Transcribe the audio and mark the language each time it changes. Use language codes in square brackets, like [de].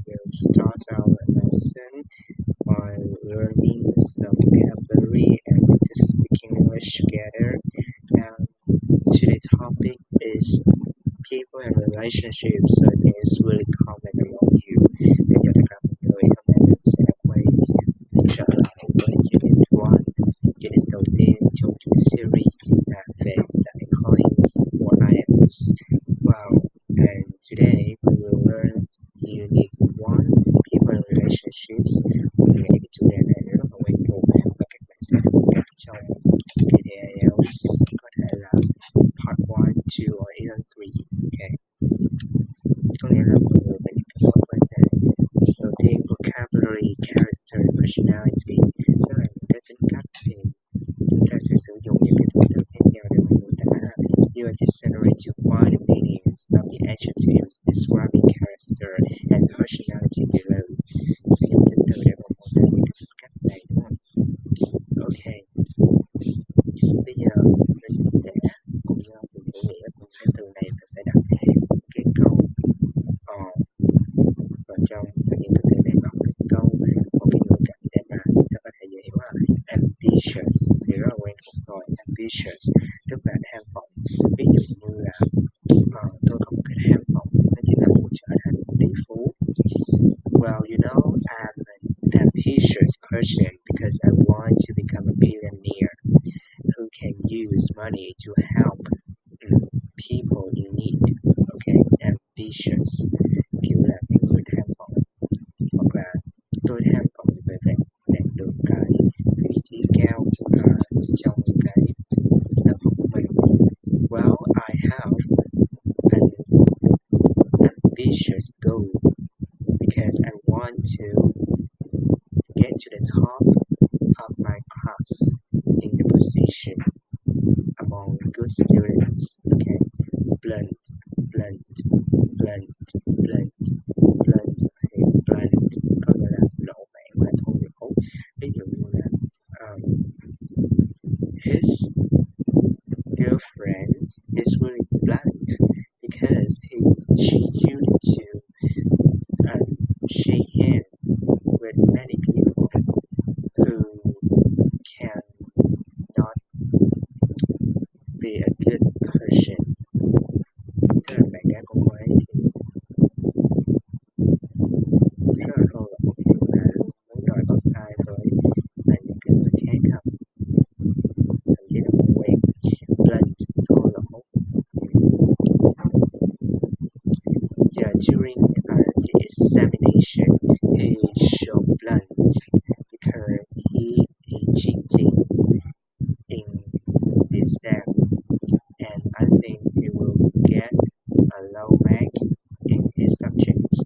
[en] start our lesson by learning some vocabulary and practice speaking English together. And today's topic is people and relationships. So I think it's really common among you. [vi] Xin chào tất cả mọi người, hôm nay mình sẽ quay trở lại với unit 1, unit đầu tiên trong chuỗi series là về giải coins or items. [en] Wow, and today we will learn unit 1, people and relationships. [vi] Mình nghĩ cái chủ đề này rất là quen thuộc và các bạn sẽ được gặp trong videos, có thể là part 1, 2 or even 3. Okay. Có nghĩa là mọi người phải biết các vấn đề. Đầu tiên, vocabulary, character, personality, tức là những cái tính cách thì chúng ta sẽ sử dụng những cái tính từ khác nhau để mà mô tả. [en] You are dictionary to find the meanings of the adjectives describing character and personality below. [vi] Sử dụng tính từ để mà mô tả những cái tính cách này, đúng không? Ok. Bây giờ mình sẽ cùng nhau tìm hiểu nghĩa của cái từ này và sẽ đặt cái câu vào trong những cái từ này vào cái câu một cái ngữ cảnh để mà chúng ta có thể dễ hiểu là ambitious thì rất là quen thuộc rồi. Ambitious tức là tham vọng. Ví dụ như là tôi có một cái tham vọng đó chính là muốn trở thành tỷ phú. [en] Well, you know, I'm an ambitious person because I want to become a billionaire who can use money to help people in need. [vi] Okay, ambitious kiểu là những người tham vọng, hoặc là tôi tham vọng về việc đạt được cái vị trí cao trong cái tập học của mình. [en] Well, I have an ambitious goal because I want to get to the top of my class in the position among good students. [vi] Okay, blunt, blunt, blunt, blunt, blunt, blunt có nghĩa là lộ mạn và thô lỗ. Ví dụ như là [en] his girlfriend is really blunt because she used to shake hands with many people who can not be a good person. [vi] Tức là bạn gái của cô ấy thì rất là thô lỗ, ví dụ là luôn muốn đòi bắt tay với những cái người khác không, thậm chí là không quen. Blunt, thô lỗ. [en] Yeah, during the examination, he showed blunt because he is cheating in the exam, and I think he will get a low mark in his subject.